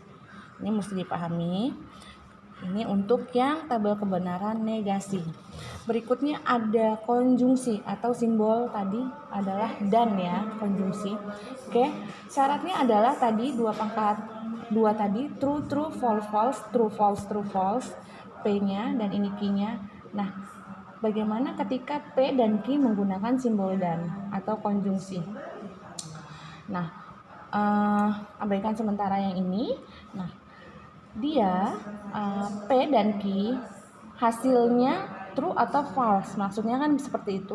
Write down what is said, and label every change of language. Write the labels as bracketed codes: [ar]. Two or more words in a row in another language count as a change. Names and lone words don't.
[id] Ini mesti dipahami. Ini untuk yang tabel kebenaran negasi. Berikutnya ada konjungsi atau simbol tadi adalah dan ya, konjungsi. Oke, syaratnya adalah tadi 2 pangkat 2 tadi, [en] true, false, true, false, [id] P-nya dan ini Q-nya. Nah, bagaimana ketika P dan Q menggunakan simbol dan atau konjungsi? Nah, abaikan sementara yang ini. Nah, dia P dan Q hasilnya true atau false, maksudnya kan seperti itu.